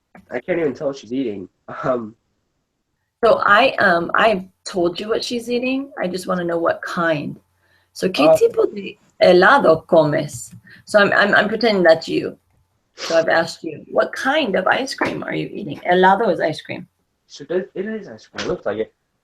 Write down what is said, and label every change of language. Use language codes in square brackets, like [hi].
[en] I can't even tell what she's eating. So I've told you what she's eating. I just want to know what kind. So [es] ¿qué tipo de helado comes? [en] So I'm pretending that's you. So I've asked you, what kind of ice cream are you eating? Helado is ice cream. So it is ice cream. It looks like it.